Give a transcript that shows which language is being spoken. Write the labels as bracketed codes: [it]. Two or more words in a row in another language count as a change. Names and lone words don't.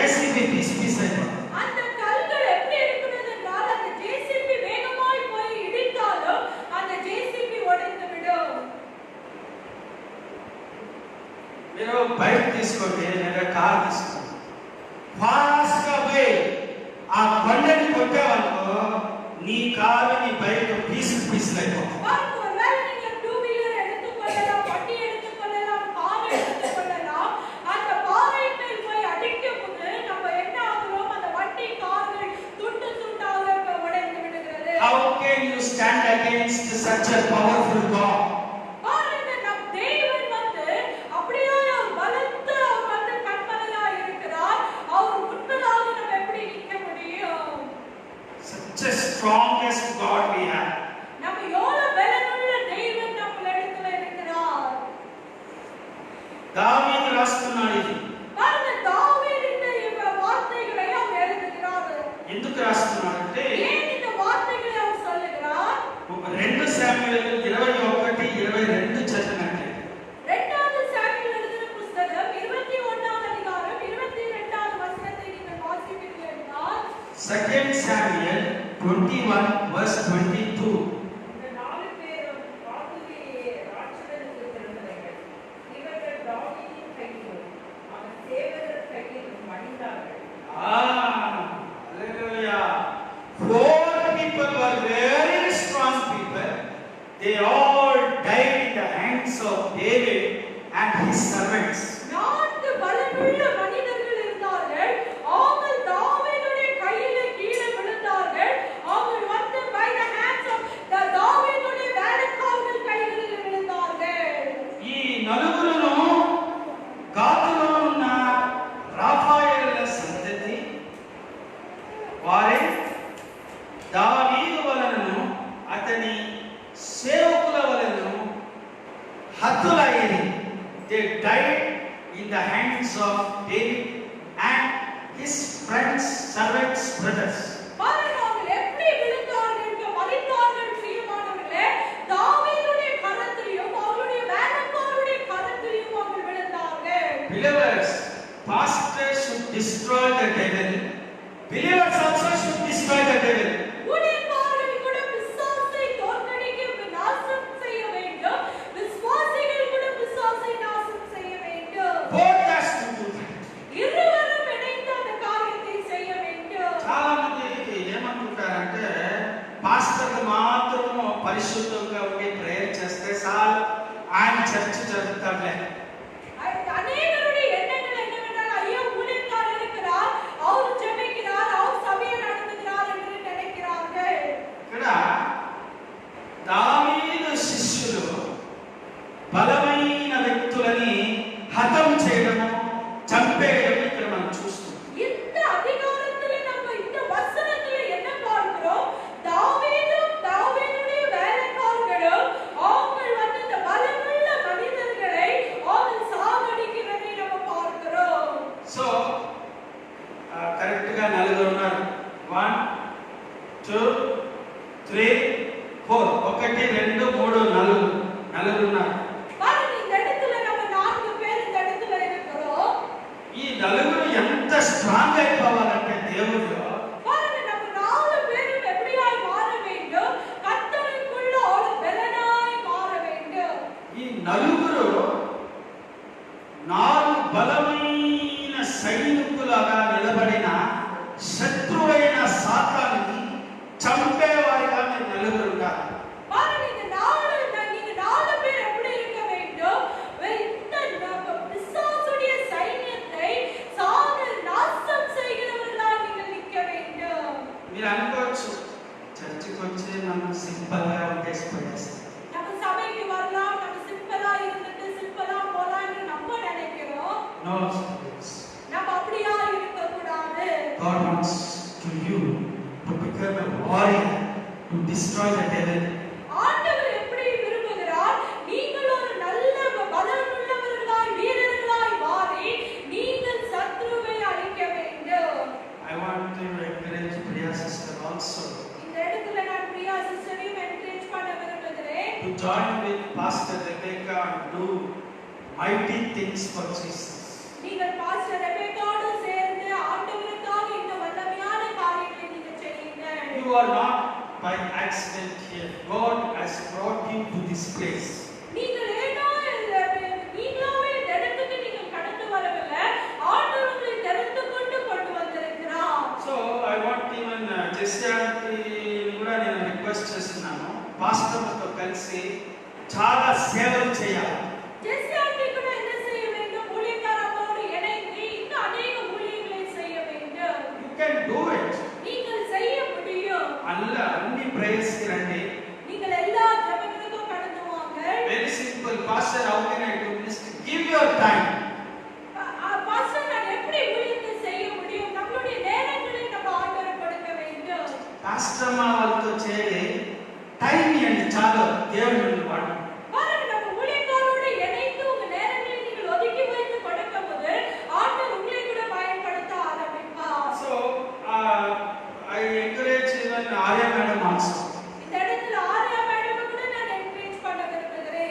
[ta] ஜேசிபி [en] piece piece [ta] ஆயிடும். அந்த கல்கள் எப்படி இருக்கிறது என்றால் அந்த ஜேசிபி வேகமாய் போய் இடித்தாலும் அந்த ஜேசிபி உடைந்து விடும். [te] మీరు బైక్ తీసుకోండి లేదా కార్ తీసుకోండి, ఫాస్ట్ గా పోయి ఆ కొండని కొట్టావనుకో నీ కారు నీ బైక్ [en] piece piece [te] అయిపోతుంది. [ta] ஒருவேளை நீங்க [en] two wheeler [ta] எடுத்துக்கொள்ளலாம், வண்டி எடுத்துக்கொள்ளலாம், கார் எடுத்துக்கொள்ளலாம். அந்த பாறை மேல் போய் அடிக்கும் போது நம்ம என்ன ஆகுறோம், அந்த வண்டி கார்கள் துண்டு துண்டாக உடைந்து விடுகிறது. [en] How can you stand against such a powerful God? [ta] பாருங்க, நம் தேவன் வந்து அப்படியே ஒரு பலத்த அவர் வந்து கண்மலையா இருக்கிறார். அவர் முன்பதாக நம்ம எப்படி நிற்க முடியும்? [en] Such a strongest God we have. [ta] நம்ம எவ்வளவு பலமுள்ள தேவன் நம்மளிடத்துல இருக்கிறார். [te] దావీదు రాస్తున్నాడు ఇది. [ta] பாருங்க, தாவீது இந்த வார்த்தைகளை அவர் எழுதுகிறார். [te] ఎందుకు రాస్తున్నాడంటే [ta] ஏன் இந்த வார்த்தைகளை அவர் சொல்லுகிறார்? [te] 2 సాముయేలు 21:22 చదివినట్లయితే [ta] இரண்டாவது சாமுவேல் எழுதின புத்தகம் 21ஆம் அதிகாரம் 22ஆம் வசனத்தை நீங்கள் வாசிப்பீர்கள் என்றால் [en] 2 Samuel 21:22. [ta] இந்த 4 பேரும் பாதுகையே ராட்சதனுக்கு பிறந்தவர்கள். இவர்கள் தாவீதின் கையிலும் அவன் சேவகர் கையிலும் மடிந்தார்கள். [en] Hallelujah. 4 people were very strong people. They all died in the hands of David and his servants. [ta] 4 பலமுள்ள மனிதர்கள் இருந்தார்கள். அவர்கள் தாவீதுடைய கையிலே கீழே விழுந்தார்கள். அவர்கள் வந்து [en] by the hands of the [ta] தாவீதுடைய வேலைக்காரர்கள் கைகளில் விழுந்தார்கள். [te] ఈ నలుగురును గాతులో ఉన్న రాఫాయేలుల సంతతి వారే దావీదు వలనను అతని సేవకుల వలనను హతులయ్యేది. [en] They died in the hands of David and his friends, servants, brothers. [ta] பாருங்க, அவர்கள் எப்படி விழுந்தார்கள், மரித்தார்கள் பிரியமானவர்களே. தாவீதுடைய கரத்திலும் அவருடைய வேலைக்காரருடைய கரத்திலும் அவர்கள் விழுந்தார்கள். [en] Believers, pastors should destroy the devil. Believers also should destroy the devil. [ta] ஊழியக்காரர்கள் கூட பிசாசை தோற்கடிக்க நாசம் செய்ய வேண்டும். விசுவாசிகள் கூட பிசாசை நாசம் செய்ய வேண்டும். [en] Both has to do that. [ta] இருவரும் இணைந்து அந்த காரியத்தை செய்ய வேண்டும். [te] చాలా మంది ఏమనుకుంటారంటే పాస్టర్లు మాత్రం పరిశుద్ధంగా ఉండి ప్రేయర్ చేస్తే చాలు ఆయన చర్చ్ జరుగుతాడులే. [ta] அநேகருடைய எண்ணங்கள் என்னவென்றால், ஐயா ஊழியக்காரர் இருக்கிறார், அவர் ஜெபிக்கிறார், அவர் சபையை நடத்துகிறார் என்று நினைக்கிறார்கள். [te] ఇక్కడ దావీదు శిష్యులు బలమైన వ్యక్తులని హతం చేయడము, చంపేయడం ఇక్కడ మనం చూస్తున్నాం. [ta] இந்த அதிகாரத்திலே நம்ம இந்த வசனத்திலே என்ன பார்க்கிறோம்? தாவீதும் தாவீதுடைய வேலைக்காரர்களும் அவர்கள் வந்து இந்த பலமுள்ள மனிதர்களை அவர்கள் சாகடிக்கிறதை நம்ம பார்க்கிறோம். [en] so correct [te] గా నలుగురు ఉన్నారు. 1 2 3 4 1 2 3 4 ఉన్నారు. [ta] பாருங்க, இந்த இடத்துல நம்ம 4 பேர் இந்த இடத்துல இருக்கிறோம். [te] ఈ నలుగురు ఎంత స్ట్రాంగ్ అయిపోవాలంటే దేవుడిలో [ta] பாருங்க, நம்ம 4 பேரும் எப்படியாய் மாற வேண்டும்? கர்த்தருக்குள்ள ஒரு பலனாய் மாற வேண்டும். [te] ఈ నలుగురు 4 బలమైన సైనికులుగా నిలబడిన శత్రువైన సాతానుని చంపేవారిగా మీరు నలుగురు ఉంటారు. [ta] பாருங்க, இந்த நீங்க 4 பேர் எப்படி இருக்க வேண்டும்? இந்த பிசாசுடைய சைன்யத்தை நாசம் செய்கிறவர்களாய் நீங்கள் நிற்க வேண்டும். [te] మీరు అనుకోవచ్చు చర్చికి వచ్చి మనం సింపుల్ గా ఉండేసిపోయేస్తాం. [ta] நம்ம சபைக்கு வரலாம், நம்ம சிம்பிளா இருந்துட்டு சிம்பிளா போலாம் என்று நம்ம நினைக்கிறோம். [en] No, [ta] நம்ம அப்படியா இருக்க கூடாது. [en] God wants to you to become a warrior to destroy the devil. [ta] ஆண்டவர் எப்படி விரும்புகிறார்? நீங்கள் ஒரு நல்ல பலமுள்ளவர்களாய் வீரர்களாய் மாறி நீங்கள் சத்ருவை அழிக்க வேண்டும். [en] I want to encourage Priya sister also [ta] இந்த இடத்துல நான் பிரியா சிஸ்டரையும் என்கரேஜ் பண்ண விரும்புகிறேன். [en] to join with Pastor Rebecca and do mighty things for Jesus. [ta] நீங்கள் பாஸ்டர் ரெபெக்காவோடு சேர்ந்து ஆண்டவரை [en] You are not by accident here. God has brought you to this place. [ta] நீங்கள் ஏனோ நீங்களாவே இந்த இடத்துக்கு நீங்கள் கடந்து வரவில்லை. ஆண்டவர் உங்களை தெரிந்து கொண்டு வந்திருக்கிறார். [en] So I want even [te] జెస్యాంటి కూడా నేను రిక్వెస్ట్ చేస్తున్నాను. పాస్టర్లతో కలిసి చాలా సేవలు చేయాలి. [ta] ஜெஸ்யாண்டி கூட என்ன செய்ய வேண்டும்? ஊழியக்காரர்களோடு இணைந்து இன்னும் அநேக ஊழியங்களை செய்ய வேண்டும். [en] You can do it. [ta] நீங்கள் செய்ய முடியும். [te] అన్ని ప్రేయర్స్ కి రండి. [ta] நீங்கள் எல்லா ஜெபங்களுக்கும் கடந்து வாங்க. [en] Very simple. Pastor, how can I do this? Give your time. [ta] பாஸ்டர், நான் எப்படி ஊழியத்தை செய்ய முடியும்? நம்மளுடைய நேரங்களை நம்ம ஆண்டவருக்கு கொடுக்க வேண்டும். [te] పాస్టర్ మా వాళ్ళతో చేరి టైం ఇవ్వండి చాలు దేవుని వాడు. [ta] பாருங்க, நம்ம ஊழியக்காரோடு இணைந்து உங்க நேரங்களை நீங்கள் ஒதுக்கி வைத்து கொடுக்கும்போது ஆண்டவர் உங்களை கூட பயன்படுத்த ஆரம்பிப்பார். [en] So I encourage even Arya madam also. [ta] இந்த இடத்துல ஆர்யா மேடம் கூட நான் என்கரேஜ் பண்ண விரும்புகிறேன்.